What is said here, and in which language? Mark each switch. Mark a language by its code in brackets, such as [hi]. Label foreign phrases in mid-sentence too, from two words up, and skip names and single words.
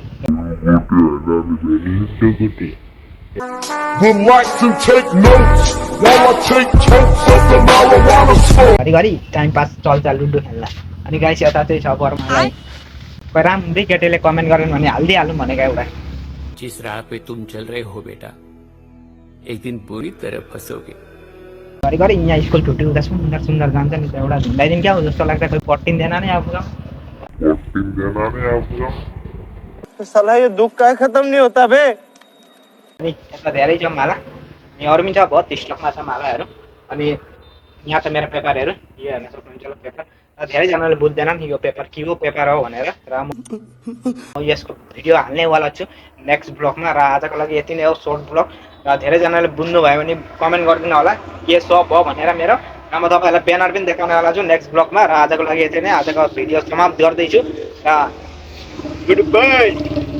[ne] घरिघरि टाइम पास चल्छ लुडो खेल्दा अनि गाइस यता चाहिँ छ बर्मालाई कोही राम्रै केटीले कमेन्ट गरेन भने हालिदिइहालौँ भनेको एउटा [hi] जिस राह पे तुम चल रहे हो बेटा एक दिन पूरी तरह फंसोगे [ne] घरिघरि यहाँ स्कुल छुट्टी हुँदा सुन्दर सुन्दर जान्छ नि त एउटा झुन्डाइदिउँ क्या हो जस्तो लाग्छ कोही पट्टिँदैन नि आफू [hi] साला यो दुख का खत्म नहीं होता बे [ne] अनि यता धेरै छ माला अनि अरू पनि छ बहुत स्टकमा छ मालाहरू अनि यहाँ छ मेरो पेपरहरू यो हेर्न सक्नुहुन्छ होला पेपर र धेरैजनाले बुझ्दैनन् यो पेपर के हो पेपर हो भनेर र म यसको भिडियो हाल्नेवाला छु [en] next blogमा [ne] र आजको लागि यति नै हो [en] short blog [ne] र धेरैजनाले बुझ्नुभयो भने कमेन्ट गरिदिनु होला के सप हो भनेर मेरो र म तपाईँहरूलाई ब्यानर पनि देखाउनेवाला छु [en] next blogमा [ne] र आजको लागि यति नै आजको भिडियो समाप्त गर्दैछु र [en] good bye